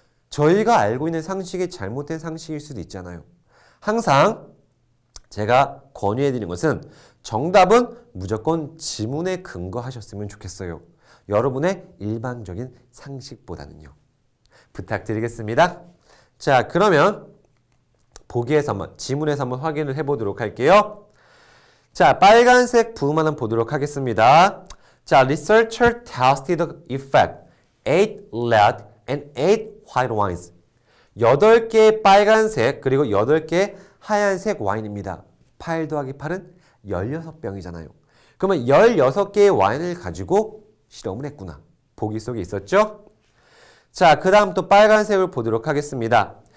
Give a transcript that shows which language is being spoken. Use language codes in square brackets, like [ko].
[ko] 저희가 알고 있는 상식이 잘못된 상식일 수도 있잖아요. 항상 제가 권유해드리는 것은 정답은 무조건 지문에 근거하셨으면 좋겠어요. 여러분의 일반적인 상식보다는요. 부탁드리겠습니다. 자, 그러면 보기에서 한번, 지문에서 한번 확인을 해보도록 할게요. 자, 빨간색 부분 한번 보도록 하겠습니다. [en] 자, researcher tested the effect 8 red and 8 white wines. [ko] 8개의 빨간색 그리고 8개의 하얀색 와인입니다. 8 더하기 8은 16병이잖아요. 그러면 16개의 와인을 가지고 실험을 했구나. 보기 속에 있었죠? 자, 그 다음 또 빨간색을 보도록 하겠습니다.